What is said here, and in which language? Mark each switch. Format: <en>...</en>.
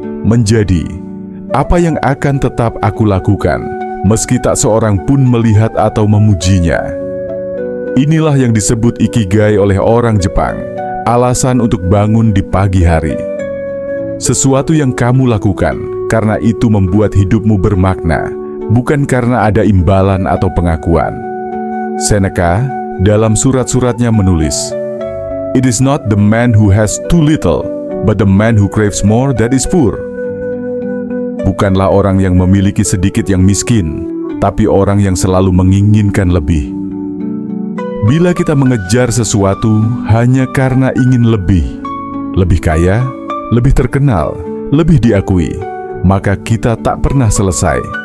<id>Menjadi, apa yang akan tetap aku lakukan meski tak seorang pun melihat atau memujinya? Inilah yang disebut ikigai oleh orang Jepang, alasan untuk bangun di pagi hari. Sesuatu yang kamu lakukan karena itu membuat hidupmu bermakna, bukan karena ada imbalan atau pengakuan.</id> <en>Seneca</en> <id>dalam surat-suratnya menulis,</id> <en>"It is not the man who has too little, but the man who craves more that is poor."</en> <id>Bukanlah orang yang memiliki sedikit yang miskin, tapi orang yang selalu menginginkan lebih. Bila kita mengejar sesuatu hanya karena ingin lebih kaya, lebih terkenal, lebih diakui, maka kita tak pernah selesai.</id>